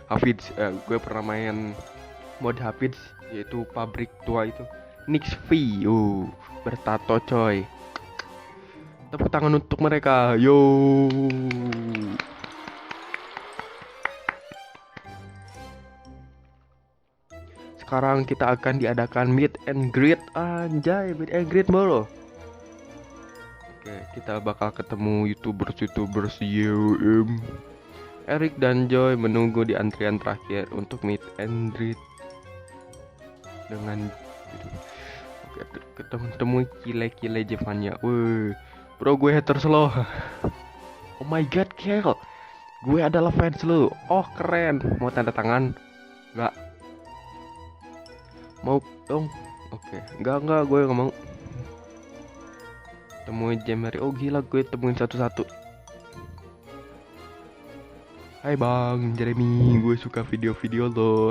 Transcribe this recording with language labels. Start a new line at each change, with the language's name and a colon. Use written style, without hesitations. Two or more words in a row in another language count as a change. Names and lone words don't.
Indonesian: Hafiz, gue pernah main mod Hafiz, yaitu pabrik tua itu. Nix V, bertato coy. Tepuk tangan untuk mereka, yo. Sekarang kita akan diadakan
English: meet and greet,
Indonesian: anjay,
English: meet and greet
Indonesian: bro. Oke, kita bakal ketemu youtubers YOM. Eric dan Joy menunggu di antrian terakhir untuk
English: meet and greet
Indonesian: dengan ketemu kile Zefanya. Bro gue haters lo.
English: Oh my god kill.
Indonesian: Gue adalah fans lo. Oh keren. Mau tanda tangan? Enggak. Mau dong. Oke. Enggak gue gak mau. Temuin Jemer. Oh gila gue temuin satu-satu. Hai bang Jeremy, gue suka video-video lo.